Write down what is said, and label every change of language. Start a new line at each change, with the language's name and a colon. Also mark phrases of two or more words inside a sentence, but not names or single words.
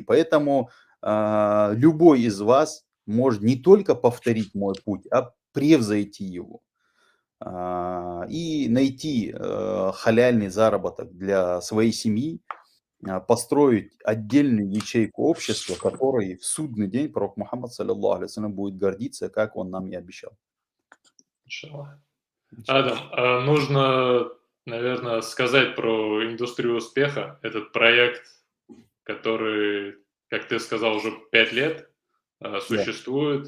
Russian: Поэтому любой из вас может не только повторить мой путь, а превзойти его. И найти халяльный заработок для своей семьи, построить отдельную ячейку общества, которой в судный день пророк Мухаммад,
Arabic: صلى الله عليه وسلم,
Russian: будет гордиться, как он нам и обещал. Иншаллах. Иншаллах. Адам, нужно, наверное, сказать про индустрию успеха. Этот проект, который, как ты сказал, уже 5 лет Да, существует.